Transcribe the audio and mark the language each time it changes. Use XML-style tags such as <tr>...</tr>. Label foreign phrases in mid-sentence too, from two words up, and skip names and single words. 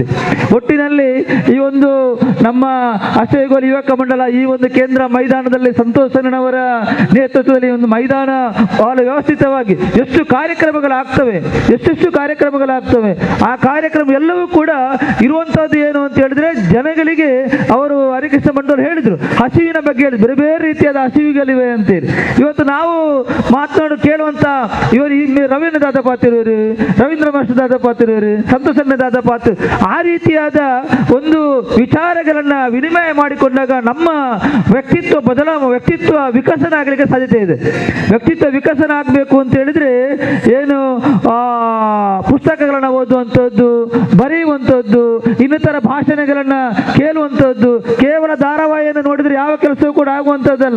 <kn>ಒಟ್ಟಿನಲ್ಲಿ ಈ ಒಂದು ನಮ್ಮ ಅಶ್ವಗೋಲ್ ಯುವಕ ಮಂಡಲ ಈ ಒಂದು ಕೇಂದ್ರ ಮೈದಾನದಲ್ಲಿ ಸಂತೋಷ್ ಸಣ್ಣನವರ ನೇತೃತ್ವದಲ್ಲಿ ಒಂದು ಮೈದಾನ ಬಹಳ ವ್ಯವಸ್ಥಿತವಾಗಿ ಎಷ್ಟು ಕಾರ್ಯಕ್ರಮಗಳಾಗ್ತವೆ ಆ ಕಾರ್ಯಕ್ರಮ ಎಲ್ಲವೂ ಕೂಡ ಇರುವಂತಹದ್ದು ಏನು ಅಂತ ಹೇಳಿದ್ರೆ ಜನಗಳಿಗೆ ಅವರು ಹರಿಕೃಷ್ಣ ಮಂಡಲ್ ಹೇಳಿದ್ರು, ಹಸಿವಿನ ಬಗ್ಗೆ ಹೇಳಿದ್ರು, ಬೇರೆ ಬೇರೆ ರೀತಿಯಾದ ಹಸಿವುಗಳಿವೆ ಅಂತೇಳಿ. ಇವತ್ತು ನಾವು ಕೇಳುವಂತ ಇವರು ರವೀಂದ್ರ</kn> <tcy>ದಾದ ಪಾತಿರೋರು,</tcy> <kn>ರವೀಂದ್ರ ಮಾಸ್ಟರ್</kn> <tcy>ದಾದ ಪಾತಿರೋರು,</tcy> <kn>ಸಂತೋಷ್</kn> <tcy>ದಾದ ಪಾತ್ರ</tcy> <kn>ಆ ರೀತಿಯಾದ ಒಂದು ವಿಚಾರಗಳನ್ನ ವಿನಿಮಯ ಮಾಡಿಕೊಂಡಾಗ ನಮ್ಮ ವ್ಯಕ್ತಿತ್ವ ವಿಕಸನ ಆಗಲಿಕ್ಕೆ ಸಾಧ್ಯತೆ ಇದೆ. ವ್ಯಕ್ತಿತ್ವ ವಿಕಸನ ಆಗಬೇಕು ಅಂತ ಹೇಳಿದ್ರೆ ಏನು ಪುಸ್ತಕಗಳನ್ನ ಓದುವಂಥದ್ದು, ಬರೆಯುವಂಥದ್ದು, ಇನ್ನಿತರ ಭಾಷಣಗಳನ್ನ ಕೇಳುವಂಥದ್ದು, ಕೇವಲ ಧಾರಾವಾಹಿಯನ್ನು ನೋಡಿದ್ರೆ ಯಾವ ಕೆಲಸವೂ ಕೂಡ ಆಗುವಂಥದ್ದಲ್ಲ.</kn>